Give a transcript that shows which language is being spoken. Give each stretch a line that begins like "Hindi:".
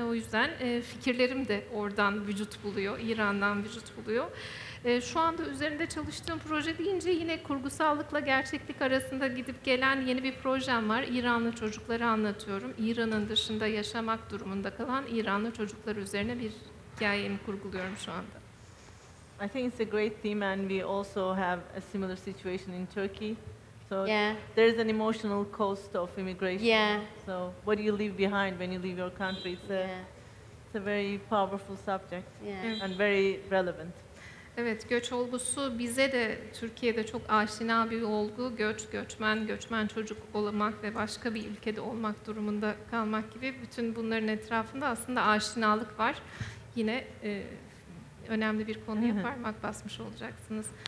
Turkish: O yüzden fikirlerim de oradan vücut buluyor. İran'dan vücut buluyor. Şu anda üzerinde çalıştığım proje deyince yine kurgusallıkla gerçeklik arasında gidip gelen yeni bir projem var. İranlı çocukları anlatıyorum. İran'ın dışında yaşamak durumunda kalan İranlı çocuklar üzerine bir hikayemi kurguluyorum şu anda.
English: I think it's a great theme, and we also have a similar situation in Turkey. So there's an emotional cost of immigration. Yeah. So what do you leave behind when you leave your country? It's a very powerful subject and very relevant.
Turkish: Evet, göç olgusu bize de Türkiye'de çok aşina bir olgu. Göç, göçmen çocuk olmak ve başka bir ülkede olmak durumunda kalmak gibi bütün bunların etrafında aslında aşinalık var. Yine önemli bir konuya parmak basmış olacaksınız.